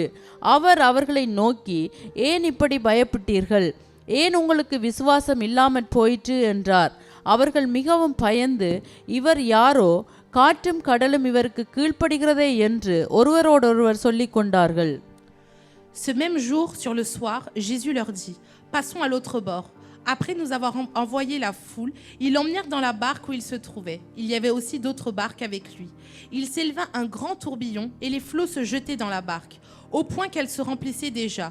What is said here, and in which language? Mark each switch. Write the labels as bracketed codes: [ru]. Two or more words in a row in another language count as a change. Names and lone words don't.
[ta] அவர் அவர்களை நோக்கி, ஏன் இப்படி பயப்பட்டீர்கள்? ஏன் உங்களுக்கு விசுவாசம் இல்லாமற் போயிற்று என்றார். அவர்கள் மிகவும் பயந்து, இவர் யாரோ, காற்றும் கடலும் இவருக்கு கீழ்ப்படுகிறதே என்று ஒருவரோடொருவர் சொல்லிக் கொண்டார்கள். [fr] Ce même jour, sur le soir, Jésus leur dit, passons à l'autre bord. Après nous avoir envoyé la foule, ils l'emmenèrent dans la barque où il se trouvait. Il y avait aussi d'autres barques avec lui. Il s'éleva un grand tourbillon et les flots se jetaient dans la barque, au point qu'elle se remplissait déjà.